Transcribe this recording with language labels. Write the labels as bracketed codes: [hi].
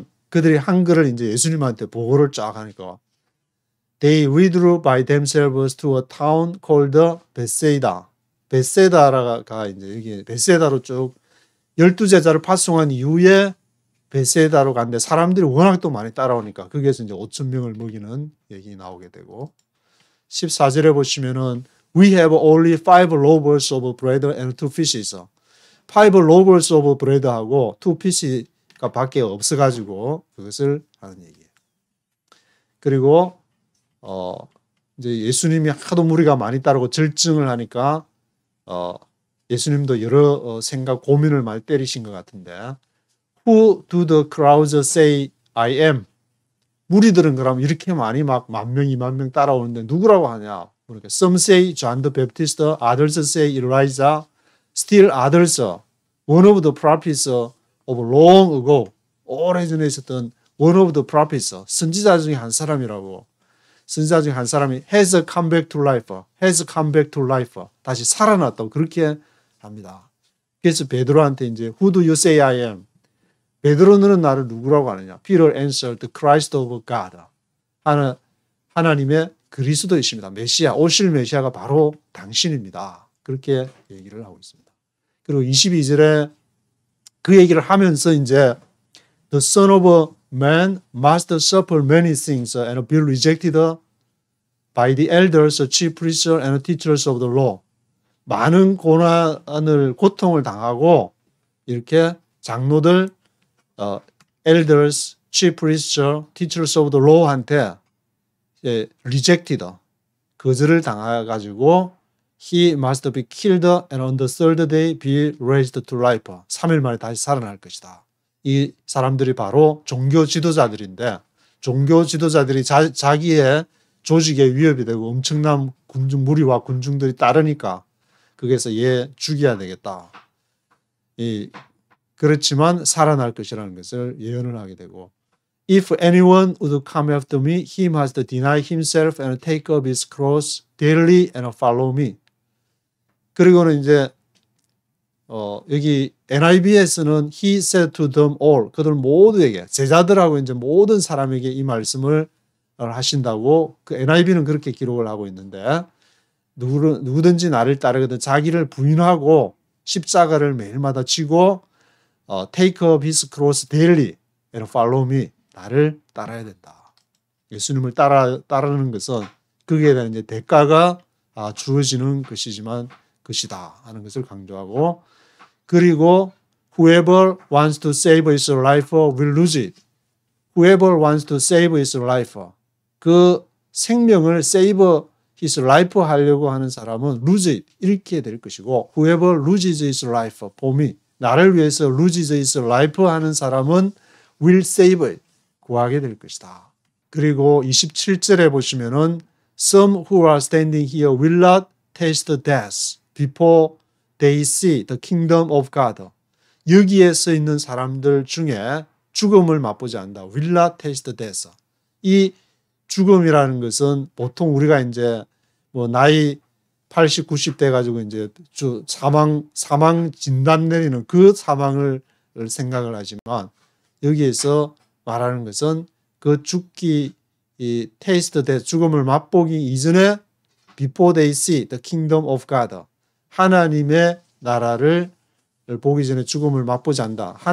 [ko] 그들이 한 거를 이제 예수님한테 보고를 쫙 하니까 [en] They withdrew by themselves to a town called Bethsaida. [ko] 베세다가 이제 여기 베세다로 쭉 12제자를 파송한 이후에 베세다로 갔는데 사람들이 워낙 또 많이 따라오니까 거기에서 이제 5천 명을 먹이는 얘기 나오게 되고 14절에 보시면은 [en] We have only 5 loaves of bread and 2 fishes. 5 loaves of bread [ko] 하고 [en] 2 fish [ko] 가 밖에 없어가지고 그것을 하는 얘기예요. 그리고 이제 예수님이 하도 무리가 많이 따르고 절증을 하니까 예수님도 여러 생각 고민을 많이 때리신 것 같은데 [en] Who do the crowds say I am? [ko] 무리들은 그럼 이렇게 많이 막 10,000명, 20,000명 따라오는데 누구라고 하냐? [en] 그러니까 Some say John the Baptist, others say Elijah, still others, one of the prophets of long ago. [ko] 오래전에 있었던 [en] one of the prophets, [ko] 선지자 중에 한 사람이라고. 선지자 중에 한 사람이 [en] has come back to life. [ko] 다시 살아났다고 그렇게 합니다. 그래서 베드로한테 이제 [en] Who do you say I am? [ko] 베드로 너는 나를 누구라고 하느냐? [en] Peter answered, the Christ of God. [ko] 하나님의 그리스도이십니다. 메시아, 오실 메시아가 바로 당신입니다. 그렇게 얘기를 하고 있습니다. 그리고 22절에 그 얘기를 하면서 이제 [en] The Son of Man must suffer many things and be rejected by the elders, chief priests, and teachers of the law. [ko] 많은 고통을 당하고 이렇게 장로들, [en] elders, chief priests, teachers of the law한테 rejected, [ko] 거절을 당해가지고 [en] he must be killed and on the third day be raised to life. [ko] 3일 만에 다시 살아날 것이다. 이 사람들이 바로 종교 지도자들인데 종교 지도자들이 자기의 조직에 위협이 되고 엄청난 무리와 군중들이 따르니까 거기에서 얘 죽여야 되겠다. 그렇지만 살아날 것이라는 것을 예언을 하게 되고 [en] If anyone would come after me, he must deny himself and take up his cross daily and follow me. [ko] 그리고는 이제 여기 NIV에서는 [en] he said to them all, [ko] 그들 모두에게 제자들하고 이제 모든 사람에게 이 말씀을 하신다고 그 NIV는 그렇게 기록을 하고 있는데 누구든지 나를 따르거든 자기를 부인하고 십자가를 매일마다 지고 [en] take up his cross daily and follow me. [ko] 나를 따라야 된다. 예수님을 따르는 것은 거기에 대한 이제 대가가 주어지는 것이다 하는 것을 강조하고 그리고 [en] whoever wants to save his life will lose it. Whoever wants to save his life. 그 [ko] 생명을 [en] save his life [ko] 하려고 하는 사람은 [en] lose it, [ko] 잃게 될 것이고 [en] whoever loses his life for me, [ko] 나를 위해서 [en] loses his life [ko] 하는 사람은 [en] will save it, [ko] 구하게 될 것이다. 그리고 27절에 보시면은 [en] some who are standing here will not taste death before they see the kingdom of God. [ko] 여기에 서 있는 사람들 중에 죽음을 맛보지 않는다. [en] will not taste death. [ko] 이 죽음이라는 것은 보통 우리가 이제 뭐 나이 80, 90대 가지고 이제 사망 진단 내리는 그 사망을 생각을 하지만 여기에서 말하는 것은 그 죽기, 이 [en] taste death, [ko] 죽음을 맛보기 이전에 [en] before they see the kingdom of God, [ko] 하나님의 나라를 보기 전에 죽음을 맛보지 않는다.